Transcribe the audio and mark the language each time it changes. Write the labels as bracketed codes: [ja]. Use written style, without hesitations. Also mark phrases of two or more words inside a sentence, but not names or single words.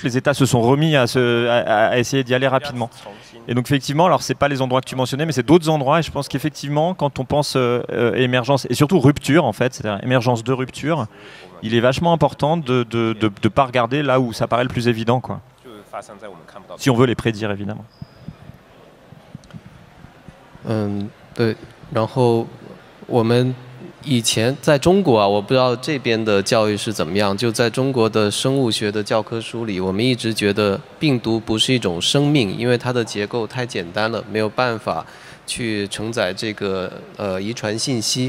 [fr] Les États se sont remis à essayer d'y aller rapidement. Et donc effectivement, alors c'est pas les endroits que tu mentionnais, mais c'est d'autres endroits. Et je pense qu'effectivement, quand on pense émergence et surtout rupture en fait, c'est-à-dire émergence de rupture, il est vachement important de pas regarder là où ça paraît le plus évident quoi. Si on veut les prédire évidemment. [zh] 对，然后我们以前在中国啊，我不知道这边的教育是怎么样。就在中国的生物学的教科书里，我们一直觉得病毒不是一种生命，因为它的结构太简单了，没有办法去承载这个遗传信息。